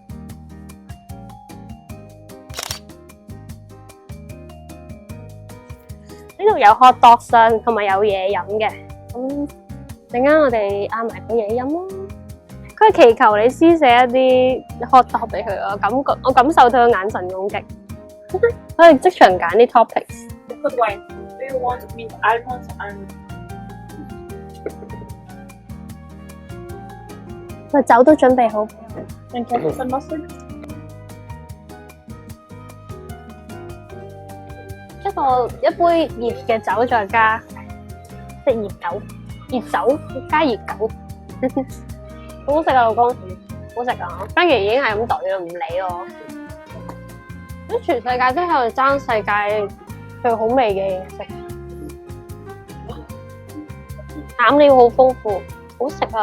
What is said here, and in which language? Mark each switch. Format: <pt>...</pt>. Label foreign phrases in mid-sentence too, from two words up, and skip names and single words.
<yue>呢度有</yue> <en>hot dog</en> <yue>商同埋有嘢飲嘅，咁陣間我哋嗌埋個嘢飲咯。佢係祈求你施捨一啲</yue> <en>hot dog</en> <yue>俾佢，我感受到佢眼神攻擊。我哋即場揀啲 topics。</yue> <en>Good wine. Do you want with almonds and</en> <yue>個酒都準備好。</yue> <en>ketchup and mustard?</en> <yue>一杯熱嘅酒，再加即係熱酒加熱狗，好好食啊，老公，好食啊！番茄已經係咁懟啦，唔理我。咁全世界都喺度爭世界最好味嘅嘢食，餡料好豐富，好食啊！</yue>